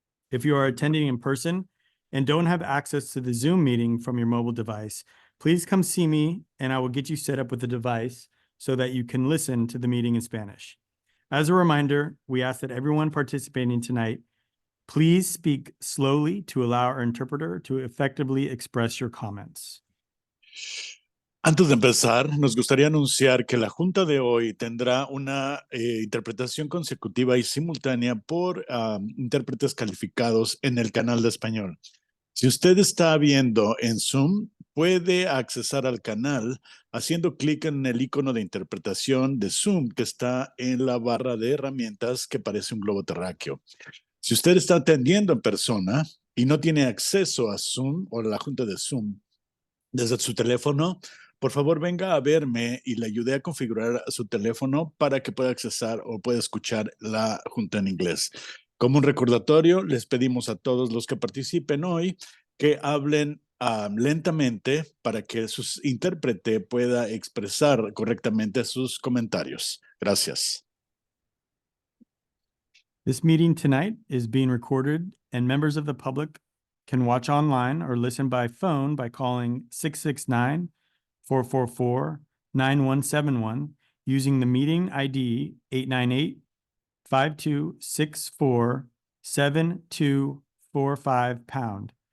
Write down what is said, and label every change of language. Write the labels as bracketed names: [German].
[English] If you are attending in person and don't have access to the Zoom meeting from your mobile device, please come see me and I will get you set up with a device so that you can listen to the meeting in Spanish. As a reminder, we ask that everyone participating tonight, please speak slowly to allow our interpreter to effectively express your comments. [Spanish] Antes de empezar, nos gustaría anunciar que la junta de hoy tendrá una interpretación consecutiva y simultánea por intérpretes calificados en el canal de español. Si usted está viendo en Zoom, puede accesar al canal haciendo clic en el icono de interpretación de Zoom que está en la barra de herramientas que parece un globo terráqueo. Si usted está atendiendo en persona y no tiene acceso a Zoom o a la junta de Zoom desde su teléfono, por favor venga a verme y le ayude a configurar su teléfono para que pueda accesar o pueda escuchar la junta en inglés. Como un recordatorio, les pedimos a todos los que participen hoy que hablen lentamente para que su intérprete pueda expresar correctamente sus comentarios. Gracias. [English] This meeting tonight is being recorded and members of the public can watch online or listen by phone by calling 669-444-9171 using the meeting ID 898-526-4-7245#.